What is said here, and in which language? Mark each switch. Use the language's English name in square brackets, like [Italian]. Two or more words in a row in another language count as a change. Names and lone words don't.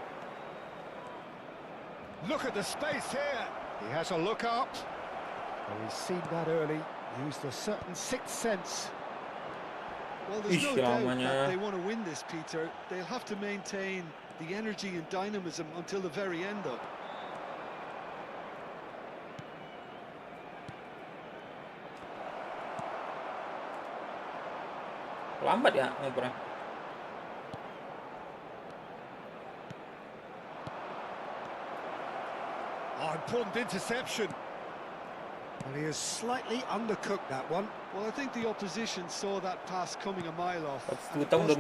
[English] Look at the space here. He has a look up. Well, he's seen that early, used a certain sixth sense. Well, there's no Ish, doubt [Indonesian] namanya. [English] that they want to win this, Peter. They'll have to maintain the energy and dynamism until the very end, though. [Indonesian] Lambat ya ngopernya. [English] Oh, important interception. And he has slightly undercooked that one. Well, I think the opposition saw that pass coming a mile off, That's and it [Indonesian] two tahun [English] wasn't the